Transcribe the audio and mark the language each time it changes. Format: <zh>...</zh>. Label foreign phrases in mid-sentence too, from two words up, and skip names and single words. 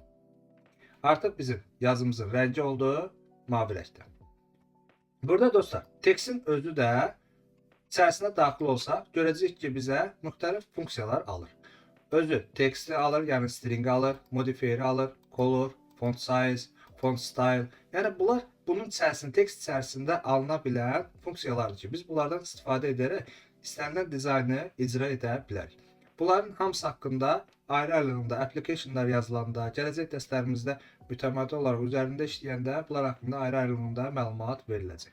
<az>Artıq bizim yazımızın rəngi olduğu mavi rəngdə. Burada dostlar, tekstin özü də içərisinə daxil olsa, görəcəyik ki, bizə müxtəlif funksiyalar alır. Özü teksti alır, yəni stringi alır, modifiyeri alır,</az> <en>color, font size, font style.</en> <az>Yəni bunlar bunun içərisində, tekst içərisində alına bilən funksiyalardır ki, biz bunlardan istifadə edərək istənilən dizaynı icra edə bilərik. Bunların hamısı haqqında ayrı-ayrılığında applicationlar yazılanda, gələcək dərslərimizdə mütəmadi olaraq üzərində işləyəndə bunlar haqqında ayrı-ayrılığında məlumat veriləcək.</az>